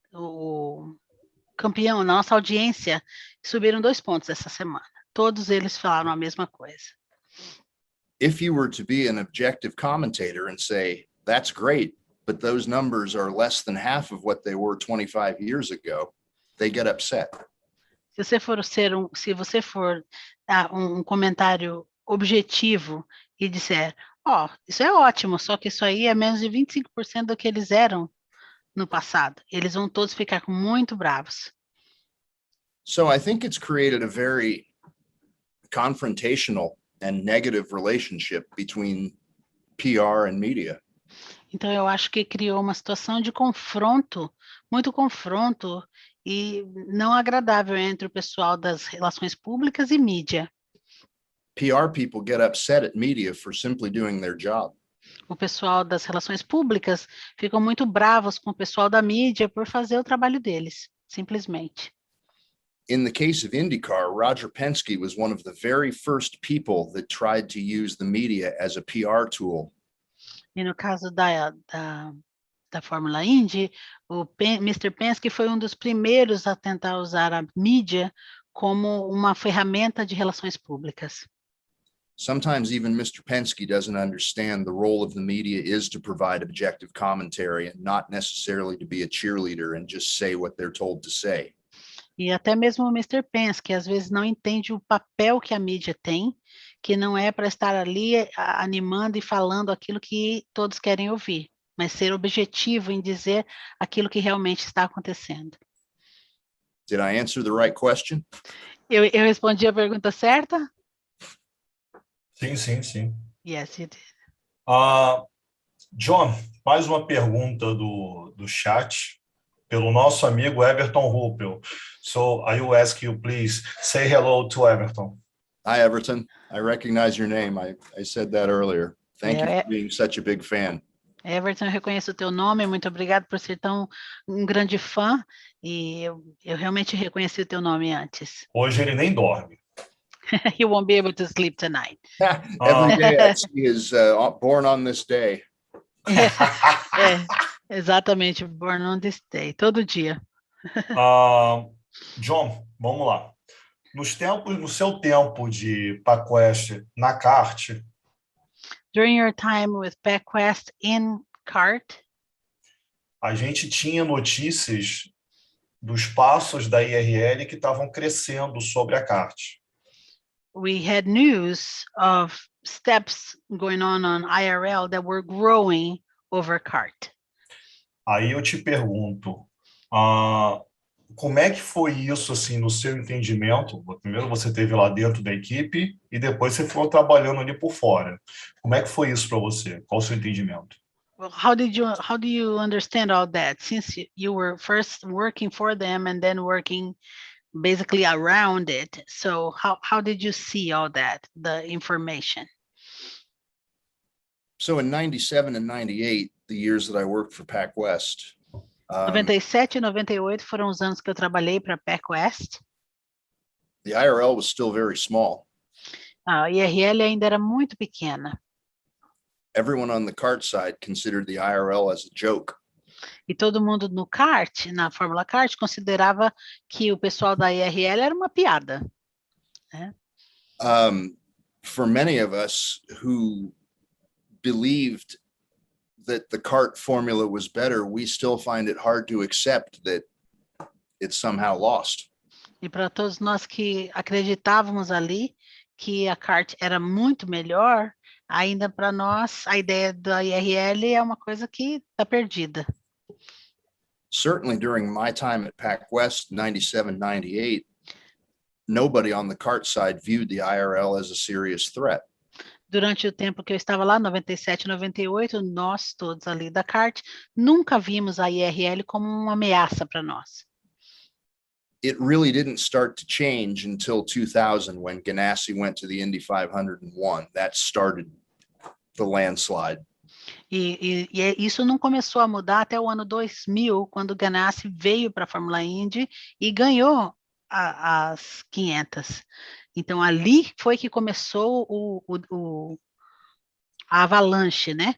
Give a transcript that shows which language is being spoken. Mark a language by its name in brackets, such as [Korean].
[Portuguese] O campeão, nossa audiência, subiram 2 pontos essa semana. Todos eles falaram a mesma coisa. [English] If you were to be an objective commentator and say, that's great, but those numbers are less than half of what they were 25 years ago, they get upset. [Portuguese] Se você for um comentário objetivo e disser, isso é ótimo, só que isso aí é menos de 25% do que eles eram no passado. Eles vão todos ficar muito bravos. [English] So I think it's created a very confrontational and negative relationship between PR and media. [Portuguese] Então, eu acho que criou uma situação de confronto, muito confronto, e não agradável entre o pessoal das relações públicas e mídia. [English] PR people get upset at media for simply doing their job. [Portuguese] O pessoal das relações públicas ficam muito bravos com o pessoal da mídia por fazer o trabalho deles, simplesmente. [English] In the case of IndyCar, Roger Penske was one of the very first people that tried to use the media as a PR tool. [Portuguese] E no caso da Fórmula Indy, o Mr. Penske foi um dos primeiros a tentar usar a mídia como uma ferramenta de relações públicas. [English] Sometimes even Mr. Penske doesn't understand the role of the media is to provide objective commentary and not necessarily to be a cheerleader and just say what they're told to say. [Portuguese] E até mesmo o Mr. Penske às vezes não entende o papel que a mídia tem, que não é para estar ali animando e falando aquilo que todos querem ouvir. mas ser objetivo em dizer aquilo que realmente está acontecendo. [English] Did I answer the right question? [Portuguese] Eu respondi a pergunta certa? Sim. [English] Yes, you did. [Portuguese] John, mais uma pergunta do chat, pelo nosso amigo Everton Ruppel. [English] So I will ask you, please, say hello to Everton. Hi, Everton. I recognize your name. I said that earlier. Thank you for being such a big fan. [Portuguese] Everton, eu reconheço o teu nome, muito obrigado por ser um grande fã, e eu realmente reconheci o teu nome antes. Hoje ele nem dorme. [English] He won't be able to sleep tonight. Every day I see is born on this day. [Portuguese] Exatamente, [English] born on this day, [Portuguese] todo dia. John, vamos lá. No seu tempo de PacWest na CART, [English] During your time with PacWest in CART, [Portuguese] a gente tinha notícias dos passos da IRL que estavam crescendo sobre a CART. [English] we had news of steps going on IRL that were growing over CART. [Portuguese] Aí eu te pergunto, como é que foi isso, assim, no seu entendimento? Primeiro você esteve lá dentro da equipe e depois você foi trabalhando ali por fora. Como é que foi isso para você? Qual o seu entendimento? [English] Well, how do you understand all that, since you were first working for them and then working basically around it? So how did you see all that, the information? So in 97 and 98, the years that I worked for PacWest, [Portuguese] 97 e 98 foram os anos que eu trabalhei para PacWest. [English] the IRL was still very small. [Portuguese] A IRL ainda era muito pequena. [English] Everyone on the CART side considered the IRL as a joke. [Portuguese] E todo mundo no kart, na Fórmula Kart, considerava que o pessoal da IRL era uma piada. Né? [English] For many of us who believed that the CART formula was better, we still find it hard to accept that it's somehow lost. [Portuguese] E para todos nós que acreditávamos ali que a kart era muito melhor, ainda para nós a ideia da IRL é uma coisa que está perdida. [English] Certainly during my time at PacWest, 97, 98, nobody on the CART side viewed the IRL as a serious threat. [Portuguese] Durante o tempo que eu estava lá, 97, 98, nós todos ali da kart nunca vimos a IRL como uma ameaça para nós. [English] It really didn't start to change until 2000 when Ganassi went to the Indy 500 and won. That started the landslide. [Portuguese] E isso não começou a mudar até o ano 2000, quando o Ganassi veio para a Fórmula Indy e ganhou as 500. Então, ali foi que começou a avalanche, né?